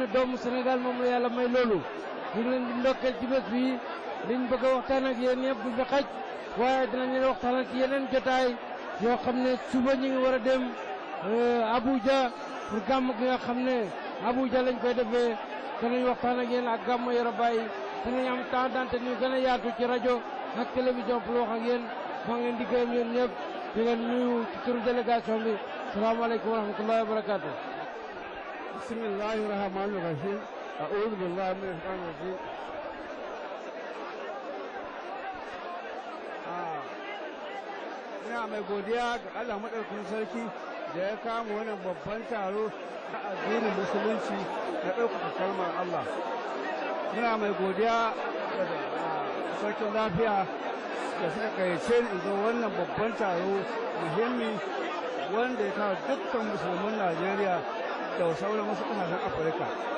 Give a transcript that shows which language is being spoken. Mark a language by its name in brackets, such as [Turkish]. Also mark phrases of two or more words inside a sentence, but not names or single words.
[Wolof] doomu Sénégal moom la yàlla may loolu ñu ngi leen di ndokkeel ci bés bi liñ bëgg a waxtaan ak yéen ñëpp du fi xaj waaye dinañ leen waxtaan ci yeneen jotaay yoo xam ne suba ñu ngi war a dem Abuja pour gàmm gi nga xam ne Abuja lañ koy defee danañ waxtaan ak yéen ak gàmmu Yoro Baye danañ am [French] temps d'antenne [Wolof] yu gën a yaatu ci rajo ak télévision pour wax ak yéen maa ngi leen di gërëm yéen ñëpp di leen nuyu ci turu délégation bi [Arabic] السلام عليكم ورحمة الله وبركاته. بسم الله الرحمن الرحيم أعوذ بالله من الشيطان الرجيم. [Hausa] ina mai godiya ga Allah madaukakin sarki da ya kama wannan babban taro na addinin musulunci na ɗaukaka kalmar Allah. Muna mai godiya da sarkin lafiya da suka gayyace ni ga wannan babban taro muhimmi wanda ya kawo dukkan musulman Najeriya da sauran wasu ƙasashen Afirka.